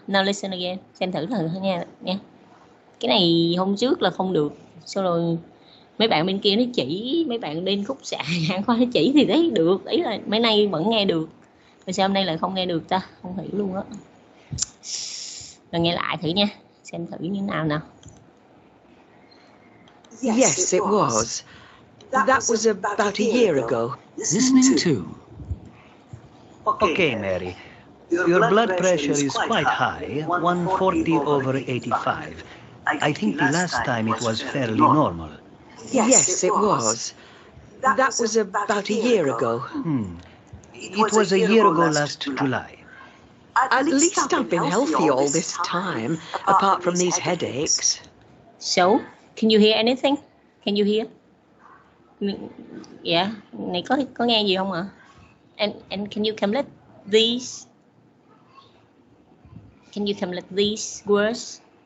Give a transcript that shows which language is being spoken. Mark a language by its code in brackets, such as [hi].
[en] Now listen again, [vi] xem thử nghe nha. Cái này hôm trước là không được, sau rồi mấy bạn bên kia nó chỉ, mấy bạn bên khúc xạ hàng khoa nó chỉ thì thấy được, ý là mấy nay vẫn nghe được. Rồi sao hôm nay lại không nghe được ta? Không hiểu luôn á. Rồi nghe lại thử nha, xem thử như nào nào. [en] Yes, it was. That was about a year ago. Listening to. Okay, Mary. Your blood pressure is quite high, 140/85. I think the last time it was fairly normal. Yes, it was. That was about a year ago. It was a year ago last July. At least I've been healthy all this time, apart from these headaches. So, can you hear anything? Can you hear? [vi] Yeah, này có nghe gì không ạ? [en] And can you complete these? Can you complete these words?